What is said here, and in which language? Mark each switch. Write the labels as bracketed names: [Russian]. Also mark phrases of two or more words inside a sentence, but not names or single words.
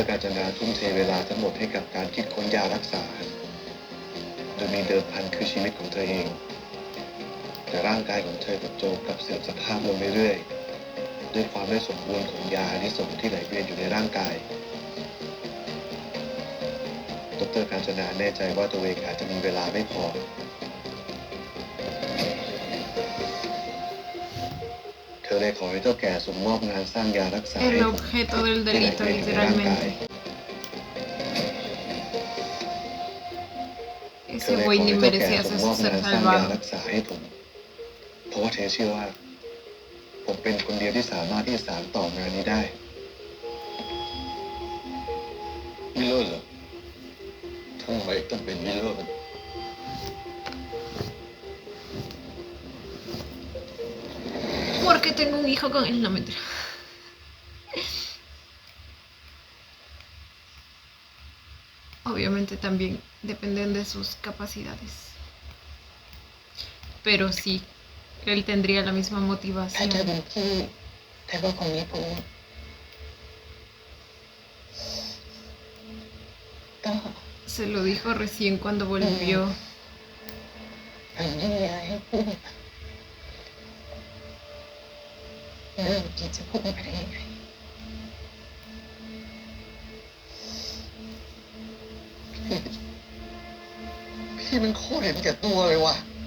[Thai] กาญจนาทุ่มเทเวลาทั้งหมดให้กับการคิดค้นยารักษาโดยมีเดิมพันคือชีวิตของเธอเองแต่ร่างกายของเธอกับโจกลับเสื่อมสภาพลงเรื่อยๆด้วยความไม่สมบูรณ์ของยาอานิสงส์ที่ไหลเวียนอยู่ในร่างกายดร. กาญจนาแน่ใจว่าตัวเองอาจจะมีเวลาไม่พอเธอเลยขอให้เจ้าแก่ส่งมอบงานสร้างยารักษาให้ [Spanish] El objeto del delito, literalmente. Ese güey ni merecía ser [Thai] สร้างยา [Spanish] salvado. [Thai] รักษาให้ผมเพราะว่าเธอเชื่อว่าผมเป็นคนเดียวที่สามารถที่จะสานต่องานนี้ได้วิโรจน์เหรอทำไมต้องเป็นวิโรจน์ [Spanish] Porque tengo un hijo con él, no mentira. Obviamente también dependen de sus capacidades. Pero sí, él tendría la misma [Thai] ถ้าเธอ [Spanish] motivación. [Thai] เป็นพี่เธอก็คงไม่พูดก็ [Spanish] Se lo dijo recién cuando volvió. [Thai] มันไม่มีอะไรให้พูดแล้วเราจะพูดไปได้ยังไง พี่มันโคตรเห็นแก่ตัวเลยว่ะ